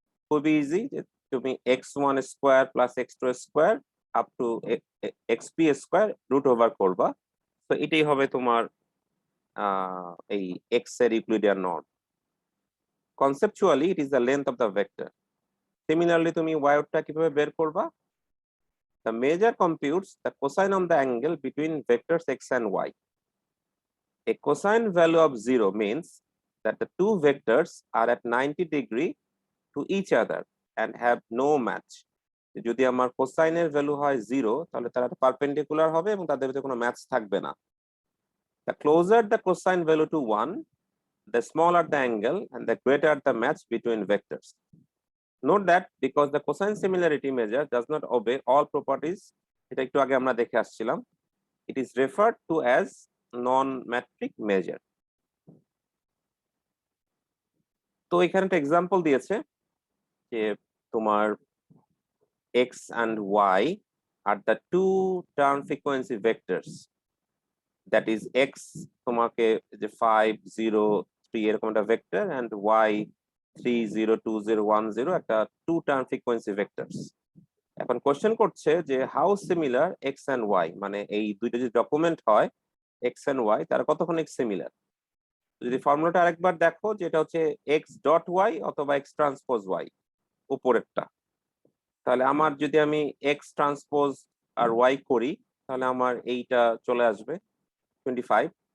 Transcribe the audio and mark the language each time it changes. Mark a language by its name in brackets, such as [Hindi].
[Bangla] খুবই ইজি, যে তুমি x1 square plus x2 square up to xp square root over করবা। তো এটাই হবে তোমার এই x এর Euclidean norm. [English] Conceptually it is the length of the vector. [Bangla] Similarly তুমি y টা কিভাবে বের করবা? [English] the measure computes the cosine of the angle between vectors x and y. A cosine value of 0 means that the two vectors are at 90 degree to each other and have no match. [Bangla] যদি আমার কোসাইনের value হয় 0 তাহলে তারা perpendicular হবে এবং তাদের ভিতরে কোনো ম্যাচ থাকবে না। [English] The closer the cosine value to 1, the smaller the angle and the greater the match between vectors. Note that because the cosine similarity measure does not obey all properties, [Bangla] এটা একটু আগে আমরা দেখে আসছিলাম, [English] it is referred to as non-metric measure. [Bangla] তো এখানে একটা example দিয়েছে যে তোমার [English] x and y are the two term frequency vectors, that is x [Bangla] তোমাকে যে 5 0 3 এরকম একটা ভেক্টর [English] and y 3 0 2 0 1 0 একটা two term frequency vectors. [Bangla] এখন কোশ্চেন করছে যে [English] how similar x and y, [Bangla] মানে এই দুইটা যদি ডকুমেন্ট হয় x and y তারা কতক্ষণ সিমিলার। যদি ফর্মুলাটা আরেকবার দেখো যেটা হচ্ছে x ডট y অথবা x ট্রান্সপোজ y উপরেরটা, তাহলে আমার যদি আমি x ট্রান্সপোজ আর y করি তাহলে আমার এইটা চলে আসবে 25।